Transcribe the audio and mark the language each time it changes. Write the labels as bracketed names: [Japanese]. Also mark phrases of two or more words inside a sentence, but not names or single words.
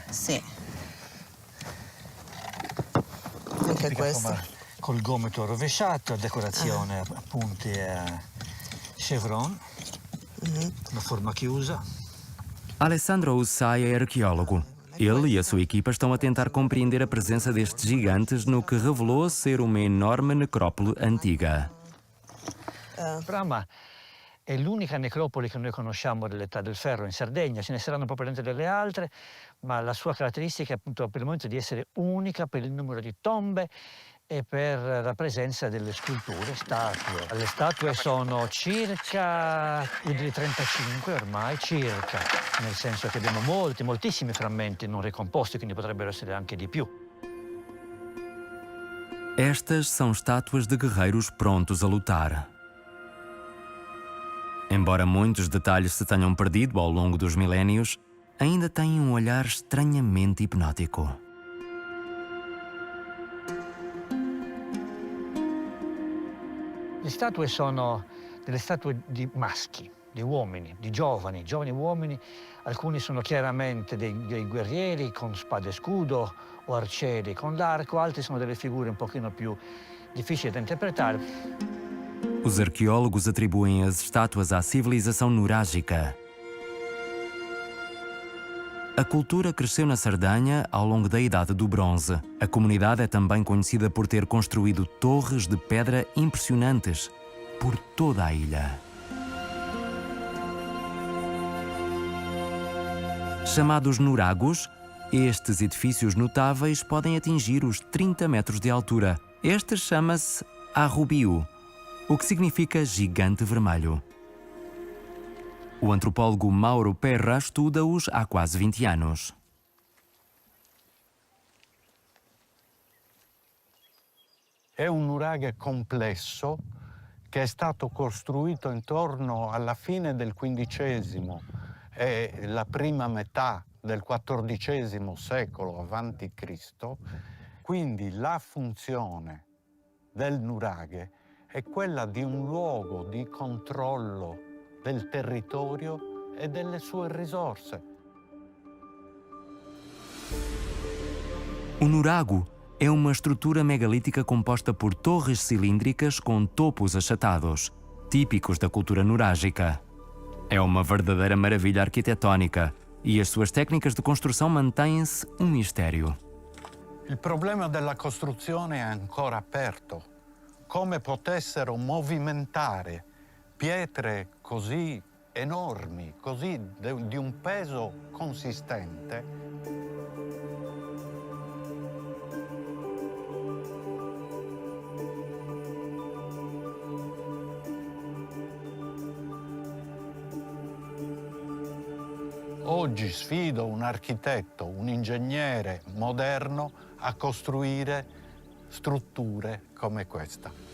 [Italian] Sì. Anche questa. Col gomito rovesciato, decorazione a punti e chevron, una forma chiusa. [Portuguese] Alessandro Ussai é arqueólogo. Ele e a sua equipa estão a tentar compreender a presença destes gigantes no que revelou ser uma enorme necrópole antiga. [Italian] Brama è l'unica necropoli che noi conosciamo dell'età del ferro in Sardegna, ce ne saranno probabilmente delle altre, ma la sua caratteristica è appunto per il momento di essere unica per il numero di tombe e per la presenza delle sculture, statue. Le statue sono circa più di 35 ormai, circa, nel senso che abbiamo moltissimi frammenti non ricomposti, quindi potrebbero essere anche di più. [Portuguese] Estas são estátuas de guerreiros prontos a lutar. Embora muitos detalhes se tenham perdido ao longo dos milénios, ainda têm um olhar estranhamente hipnótico. [Italian] Le statue sono delle statue di maschi, di uomini, di giovani uomini. Alcuni sono chiaramente dei guerrieri con spada e scudo o arcieri con l'arco, altri sono delle figure un pochino più difficili da interpretare. [Portuguese] Os arqueólogos atribuem as estátuas à civilização nurágica. A cultura cresceu na Sardanha ao longo da Idade do Bronze. A comunidade é também conhecida por ter construído torres de pedra impressionantes por toda a ilha. Chamados nuragos, estes edifícios notáveis podem atingir os 30 metros de altura. Este chama-se Arrubiu, o que significa gigante vermelho. O antropólogo Mauro Perra estuda-os há quase 20 anos. [Italian] È un nuraghe complesso che è stato costruito intorno alla fine del XV e la prima metà del XIV secolo a.C. Quindi la funzione del nuraghe è quella di un luogo di controllo del territorio e delle sue risorse. [Portuguese] O nurago é uma estrutura megalítica composta por torres cilíndricas com topos achatados, típicos da cultura nurágica. É uma verdadeira maravilha arquitetónica e as suas técnicas de construção mantêm-se um mistério. [Italian] Il problema della costruzione è ancora aperto. Come potessero movimentare pietre così enormi, così di un peso consistente. Oggi sfido un architetto, un ingegnere moderno a costruire strutture come questa.